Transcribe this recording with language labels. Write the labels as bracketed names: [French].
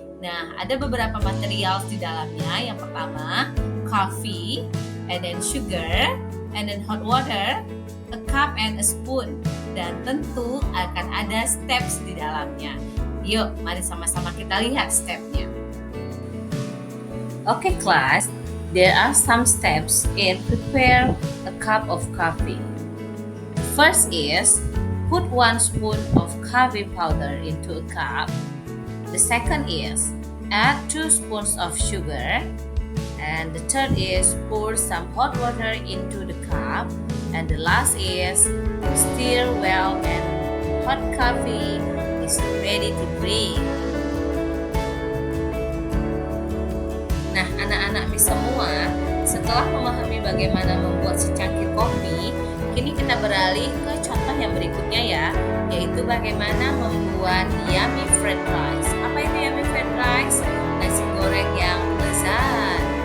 [Indonesian] Nah, ada beberapa material di dalamnya. Yang pertama, [English] coffee, and then sugar, and then hot water, a cup and a spoon. [Indonesian] Dan tentu akan ada steps di dalamnya. Yuk, mari sama-sama kita lihat stepnya. [English] Okay, class. There are some steps in prepare a cup of coffee. First is put 1 spoon of coffee powder into a cup. The second is add 2 spoons of sugar. And the third is pour some hot water into the cup. And the last is stir well and hot coffee is ready to drink. [Indonesian] Nah, anak-anak Miss semua, setelah memahami bagaimana membuat secangkir kopi, kini kita beralih ke contoh yang berikutnya ya, yaitu bagaimana membuat yummy fried rice. Apa itu yummy fried rice? Nasi goreng yang lezat.